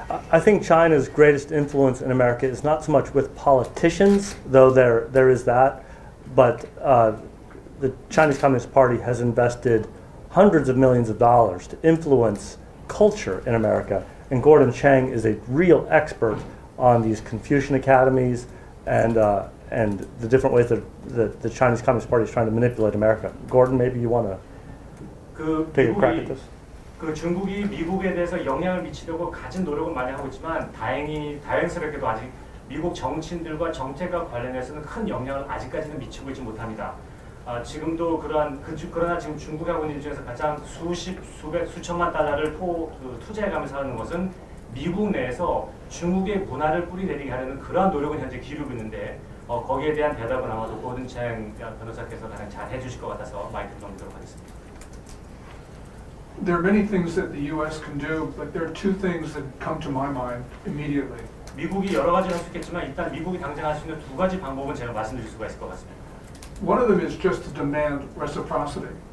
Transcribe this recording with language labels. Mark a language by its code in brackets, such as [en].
[en] I think China's greatest influence in America is not so much with politicians, though there is that, but the Chinese Communist Party has invested hundreds of millions of dollars to influence culture in America, and Gordon Chang is a real expert on these Confucian academies and the different ways that the Chinese Communist Party is trying to manipulate America. Gordon, maybe you want to take a crack at this? [ko] 중국이 미국에 대해서 영향을 미치려고 가진 노력은 많이 하고 있지만 다행스럽게도 아직 미국 정치인들과 정책과 관련해서는 큰 영향을 아직까지는 미치고 있지 못합니다. 지금도 그러나 지금 중국이 하고 있는 일 중에서 가장 수천만 달러를 투자해가면서 하는 것은 미국 내에서 중국의 문화를 뿌리내리게 하려는 그러한 노력은 현재 기울이고 있는데 거기에 대한 대답은 아마도 고든 챈 변호사께서 가장 잘 해주실 것 같아서 마이크를 넘기도록 하겠습니다. [en] There are many things that the U.S. can do, but there are two things that come to my mind immediately. [ko] 미국이 여러 가지를 할 수 있겠지만 일단 미국이 당장 할 수 있는 두 가지 방법은 제가 말씀드릴 수가 있을 것 같습니다. [en] One of them is just to demand reciprocity.